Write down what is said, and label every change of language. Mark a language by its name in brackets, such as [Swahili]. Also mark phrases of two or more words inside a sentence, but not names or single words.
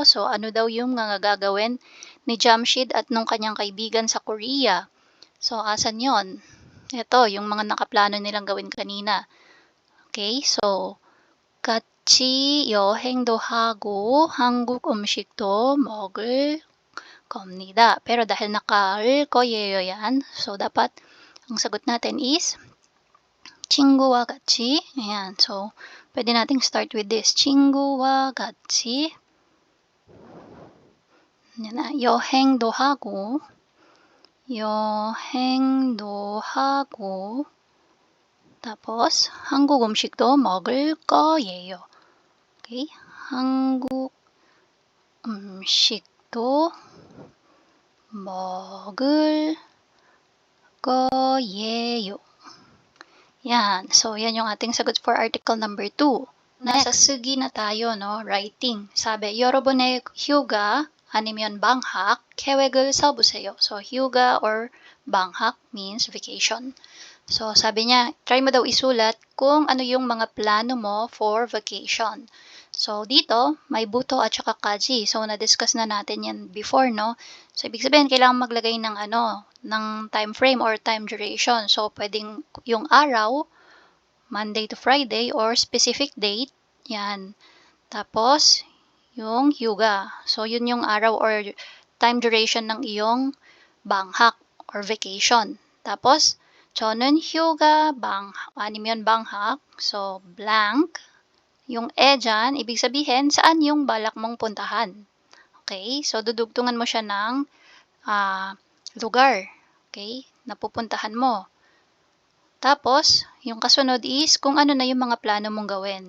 [Filipino] So, ano daw yung mga gagawin ni Jamshid at nung kanyang kaibigan sa Korea? So, asan yon? Ito, yung mga nakaplano nilang gawin kanina. [Korean] Okay, so 같이 여행도 하고 한국 음식도 먹을 겁니다. [Filipino] Pero dahil naka- [Korean] 을 거예요 [Filipino] yan, so dapat ang sagot natin is [Korean] 친구와 같이. [Filipino] Ayan, so pwede nating [English] start with this. [Korean] 친구와 같이 [Filipino] yan na, [Korean] 여행도 하고 tapos 한국 음식도 먹을 거예요. [Filipino] Okay? [Korean] 한국 음식도 먹을 거예요. [Filipino] Yan. So, yan yung ating sagot [English] for article number 2. [Filipino] Nasa 쓰기 na tayo, no? Writing. Sabi, [Korean] 여러분의 휴가 아니면 방학 계획을 써보세요. [English] So, 휴가 or 방학 means vacation. [Filipino] So, sabi niya, try mo daw isulat kung ano yung mga plano mo [English] for vacation. [Filipino] So, dito, may buto at saka kaji. So, na-discuss na natin yan before, no? So, ibig sabihin, kailangan maglagay ng ng [English] time frame or time duration. [Filipino] So, pwedeng yung araw, [English] Monday to Friday, or specific date, [Filipino] yan. Tapos, yung hyuga. So, yun yung araw or [English] time duration [Filipino] ng iyong banghak [English] or vacation. [Filipino] Tapos, [Korean] 저는 휴가 아니면 방학. [Filipino] So, blank. Yung dyan, ibig sabihin, saan yung balak mong puntahan. Okay? So, dudugtungan mo siya ng lugar. Okay? Napupuntahan mo. Tapos, yung kasunod is kung ano na yung mga plano mong gawin.